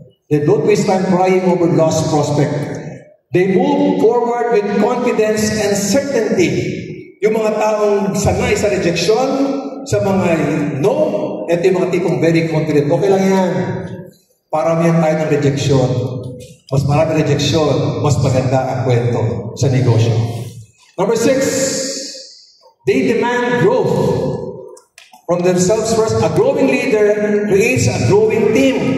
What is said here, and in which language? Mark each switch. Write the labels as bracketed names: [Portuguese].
[English] They don't waste time crying over lost prospect. They move forward with confidence and certainty. [Filipino] Yung mga taong sanay sa rejection, sa mga no, ito yung mga tipong very confident. Okay lang yan. Paramihan tayo ng rejection. Mas marami rejection, mas maganda ang kwento sa negosyo. [English] Number 6, they demand growth from themselves first. A growing leader creates a growing team.